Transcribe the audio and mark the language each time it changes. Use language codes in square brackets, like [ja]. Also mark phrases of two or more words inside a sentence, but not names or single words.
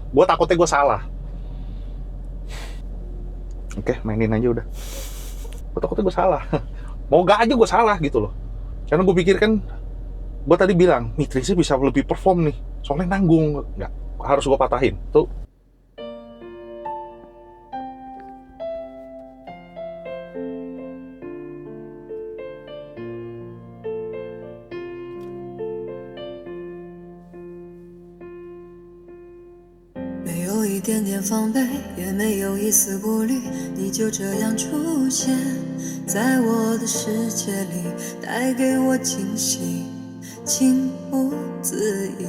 [id] Gua takutnya gua salah. Oke, mainin aja udah. Gua takutnya gua salah. Mau gak aja gua salah gitu loh. Karena gue pikir kan, gue tadi bilang, Mitrisnya bisa lebih perform nih. Soalnya nanggung. Nggak, harus gue patahin. Tuh. [zh] 一点点防备，也没有一丝顾虑，你就这样出现在我的世界里，带给我惊喜，情不自已。